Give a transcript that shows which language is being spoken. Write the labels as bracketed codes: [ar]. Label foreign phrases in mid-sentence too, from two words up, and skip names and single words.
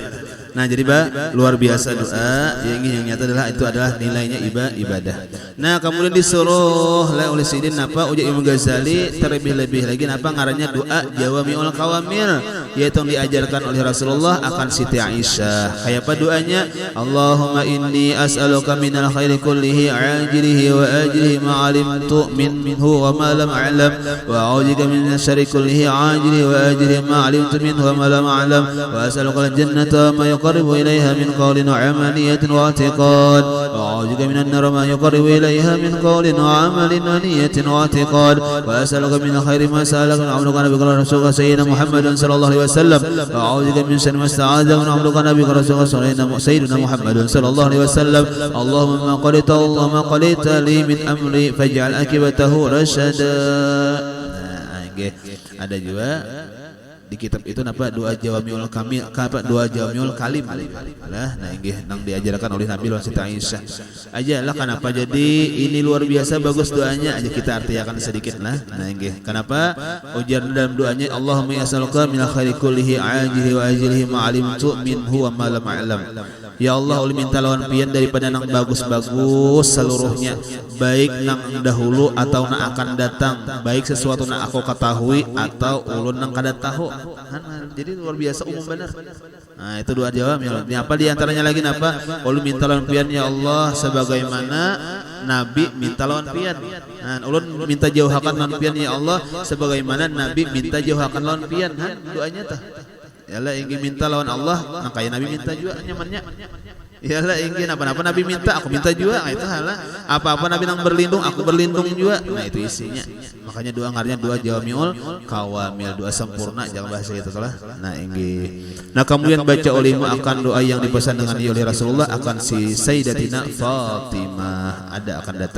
[bjn] Nah jadi luar biasa doa yang nyata adalah nilainya ibadah. Nah kemudian disuruh oleh Sidin napa ujar Imam Ghazali terlebih-lebih lagi napa ngarannya doa Jawami'ul Qawamil yaitu yang diajarkan oleh Rasulullah akan Siti Aisyah. Kayak apa doanya? [ar] اللهم إني أسألك من الخير كله عاجله وآجله ما علمت منه وما لم أعلم وأعوذ بك من شر كله عاجله وآجله ما علمت منه وما لم أعلم وأسألك الجنة ما يقرب إليها من قول وعملية واعتقاد وأعوذ بك من النار ما يقرب إليها من قول وعمل ونية واعتقاد وأسألك من خير ما سألك من عبدك نبيك رسولك سيدنا محمد صلى الله عليه وسلم وأعوذ بك من شر ما استعاذ من عبدك نبيك رسولك سيدنا محمد صلى الله عليه وسلم اللهم قضيت لي من أمر فاجعل عاقبته رشدا. [bjn] Nah, ada juga di kitab itu napa doa Jawamiul Kalim lah nah inggih nang diajarkan oleh Nabi Siti Aisyah aja lah kenapa jadi ini luar biasa bagus doanya aja kita artikan sedikit lah nah inggih kenapa ujar dalam doanya [ar] اللهم يسألك من الخير كله عاجله وآجله ما علمت منه وما لم أعلم [bjn] ya Allah ulun minta lawan pian daripada nang bagus-bagus seluruhnya baik nang dahulu atau nang akan datang baik sesuatu nang aku ketahui atau ulun nang kada tahu. Jadi luar biasa umum benar. Nah itu doa jawab ya Allah. Apa diantaranya lagi napa? Ulun minta lawan pian ya Allah sebagaimana Nabi minta lawan pian. Nah ulun minta jauhakan lawan pian ya Allah sebagaimana Nabi minta jauhakan lawan pian. Doanya tah. Ya Allah ingin minta lawan Allah, nah kayak Nabi minta juga nyamannya. Ya Allah ingin apa-apa Nabi minta, aku minta juga. Nah itu halah. Apa-apa Nabi nang berlindung, aku berlindung juga. Nah itu isinya. Makanya doa ngarnya doa Jawami'ul Qawamil, doa sempurna jangan bahasa itu salah. Nah ingin Nah kemudian baca olehmu akan doa yang dipesan dengan oleh Rasulullah akan si Sayyidatina Fatimah ada akan datang.